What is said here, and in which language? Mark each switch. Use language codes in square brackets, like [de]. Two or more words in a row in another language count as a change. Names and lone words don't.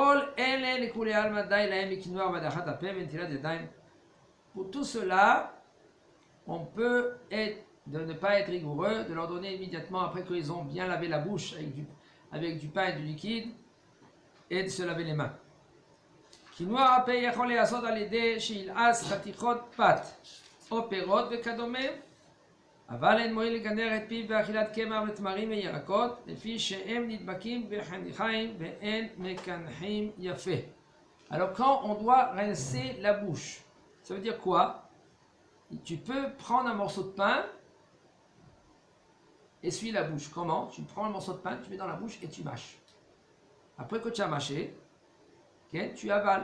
[fr] Pour tout cela, on peut de ne pas être rigoureux, de leur donner immédiatement après qu'ils ont bien lavé la bouche avec du pain et du liquide, et de se laver les mains. [he] קינוח הפה יכול להיעשות על ידי שילעס חתיכות פת או פירות וכדומה, אבל אין מועיל לגנר את פיו באכילת קמח ותמרים וירקות, לפי שהם נדבקים בחניכיים ואין מקנחים יפה. [fr] Alors quand on doit rincer la bouche, ça veut dire quoi? Tu peux prendre un morceau de pain, essuie la bouche. Comment? Tu prends un morceau de pain, tu mets dans la bouche et tu mâches. Après que tu as mâché, okay, tu avales.